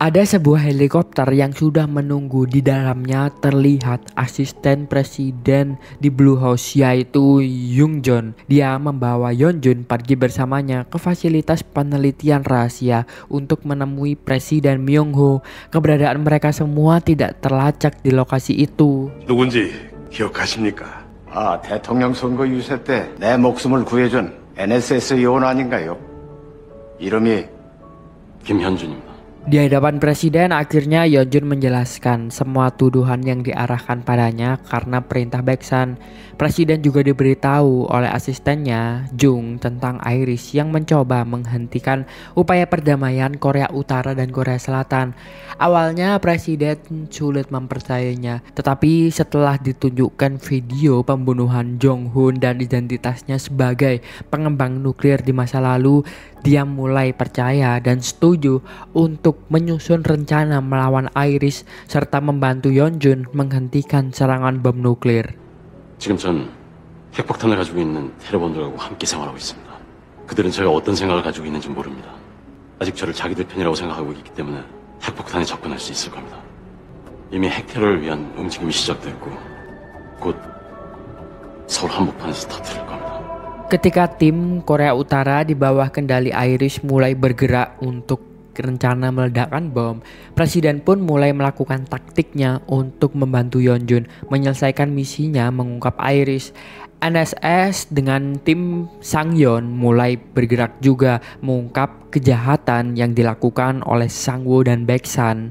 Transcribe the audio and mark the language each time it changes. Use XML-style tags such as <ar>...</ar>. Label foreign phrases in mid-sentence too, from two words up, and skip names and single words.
<id>Ada sebuah helikopter yang sudah menunggu. Di dalamnya terlihat asisten presiden di Blue House, yaitu Jung-jeon. Dia membawa Yeonjun pergi bersamanya ke fasilitas penelitian rahasia untuk menemui Presiden Myung-ho. Keberadaan mereka semua tidak terlacak di lokasi itu.</id> <ko>누군지 기억하십니까? 아, 대통령 선거 유세 때 내 목숨을 구해준 NSS 요원 아닌가요? 이름이 김현준입니다.</ko> <id>Di hadapan presiden, akhirnya Yeonjun menjelaskan semua tuduhan yang diarahkan padanya karena perintah Baeksan. Presiden juga diberitahu oleh asistennya Jung tentang Iris yang mencoba menghentikan upaya perdamaian Korea Utara dan Korea Selatan. Awalnya presiden sulit mempercayainya, tetapi setelah ditunjukkan video pembunuhan Jong-hun dan identitasnya sebagai pengembang nuklir di masa lalu, dia mulai percaya dan setuju untuk menyusun rencana melawan Iris serta membantu Yeonjun menghentikan serangan bom nuklir.</id> <ko>지금 전 핵폭탄을 가지고 있는 테러범들하고 함께 생활하고 있습니다. 그들은 제가 어떤 생각을 가지고 있는지 모릅니다. 아직 저를 자기들 편이라고 생각하고 있기 때문에 핵폭탄에 접근할 수 있을 겁니다. 이미 핵테러를 위한 움직임이 시작됐고 곧 서울 한복판에서 터뜨릴 겁니다.</ko> <id>Ketika tim Korea Utara di bawah kendali Iris mulai bergerak untuk rencana meledakkan bom, presiden pun mulai melakukan taktiknya untuk membantu Yeonjun menyelesaikan misinya mengungkap Iris. NSS dengan tim Sang-yeon mulai bergerak juga mengungkap kejahatan yang dilakukan oleh Sang-woo dan Baeksan.</id>